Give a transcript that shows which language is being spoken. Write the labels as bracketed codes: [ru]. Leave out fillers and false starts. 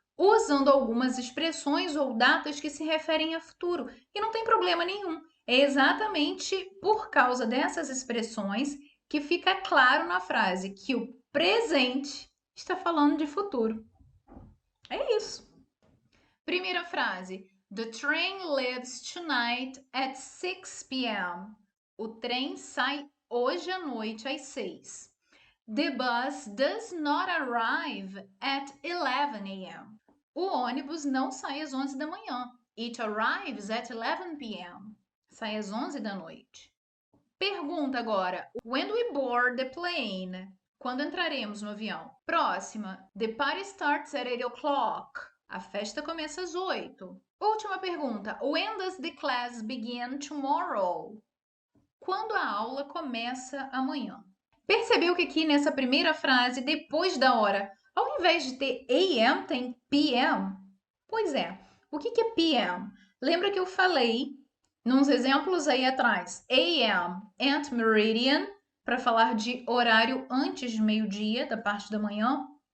[pt] usando algumas expressões ou datas que se referem a futuro. E não tem problema nenhum. É exatamente por causa dessas expressões que fica claro na frase que o presente está falando de futuro. É isso. Primeira frase. [en] The train leaves tonight at 6 p.m. [pt] O trem sai hoje à noite às 6. [en] The bus does not arrive at 11 a.m. [pt] O ônibus não sai às 11 da manhã. [en] It arrives at 11 p.m. [pt] Sai às 11 da noite. Pergunta agora. [en] When we board the plane? [pt] Quando entraremos no avião? Próxima. [en] The party starts at 8 o'clock. [pt] A festa começa às 8. Última pergunta. [en] When does the class begin tomorrow? [pt] Quando a aula começa amanhã? Percebeu que aqui nessa primeira frase, depois da hora, ao invés de ter AM, tem PM? Pois é. O que é PM? Lembra que eu falei, nos exemplos aí atrás, AM, ante meridian, para falar de horário antes de meio-dia, da parte da manhã.